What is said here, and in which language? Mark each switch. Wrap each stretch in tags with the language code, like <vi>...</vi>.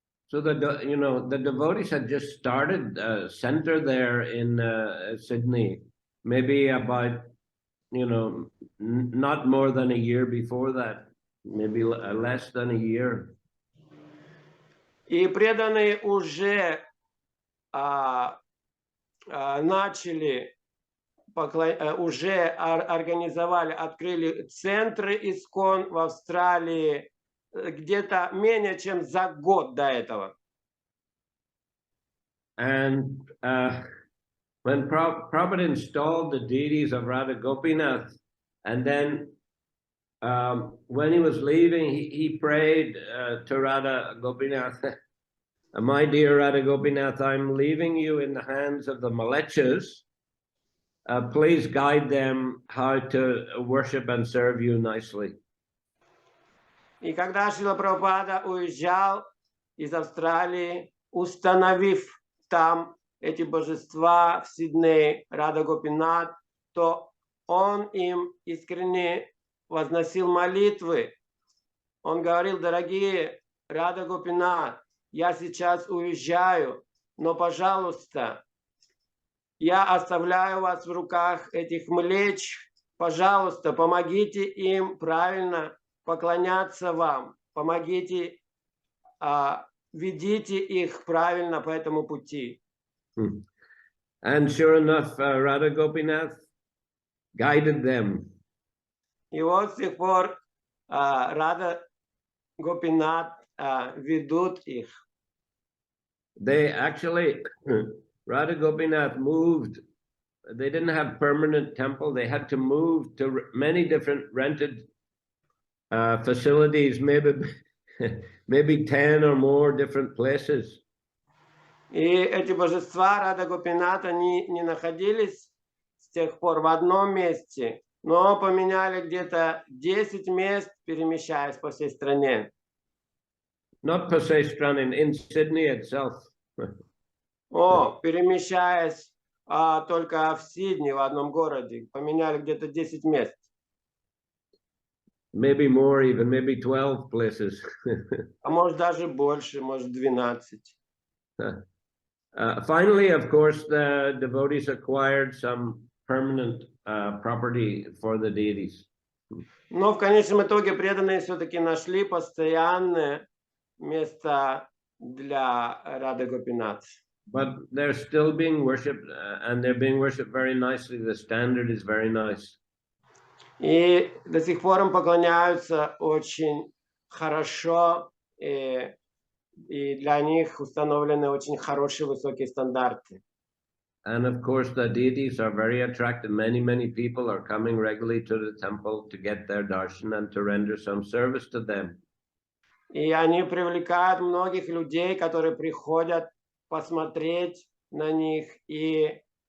<en>So the devotees had just started center there in Sydney, maybe about not more than a year before that, maybe less than a year.</en> <ru>И преданные уже начали, уже организовали, открыли центры ИСККОН в Австралии где-то менее чем за год до этого.</ru> <en>And when Prabhupada installed the deities of Radha Gopinath, and then when he was leaving, he prayed to Radha Gopinath, my dear Radha Gopinath, I'm leaving you in the hands of the Malechas. Please guide them how to worship and serve you nicely.</en> <ru>И когда Шрила Прабхупада уезжал из Австралии, установив там эти божества в Сиднее, Рада Гопинат, то он им искренне возносил молитвы. Он говорил: дорогие Рада Гопинат, я сейчас уезжаю, но, пожалуйста, я оставляю вас в руках этих млеч. Пожалуйста, помогите им правильно поклоняться вам. Помогите, ведите их правильно по этому пути.</ru> <en>And sure enough, Radha Gopinath guided them.</en> <ru>И вот с тех пор Рада Гопинат ведут их.</ru> <en>They actually, Radha Gopinath moved. They didn't have permanent temple. They had to move to many different rented facilities, maybe 10 or more different places.</en> <ru>И эти божества Рада Гопинат, они не находились с тех пор в одном месте, но поменяли где-то 10 мест, перемещаясь по всей стране.</ru> <en>Not per se strand in Sydney itself.</en> <ru>Перемещаясь только в Сидней, в одном городе, поменяли где-то 10 мест.</ru> <en>Maybe more even, maybe 12 places.</en> <ru>А может даже больше, может 12.</ru> <en>Finally, of course, the devotees acquired some permanent property for the deities.</en> <ru>Но в конечном итоге преданные все-таки нашли постоянное место для Рады Гопинат.</ru> <en>But they're still being worshipped, and they're being worshipped very nicely. The standard is very nice.</en> <ru>И до сих пор им поклоняются очень хорошо, и для них установлены очень хорошие высокие стандарты.</ru> <en>And of course, the deities are very attractive. Many people are coming regularly to the temple to get their darshan and to render some service to them.</en> <ru>И они привлекают многих людей, которые приходят посмотреть на них и</ru>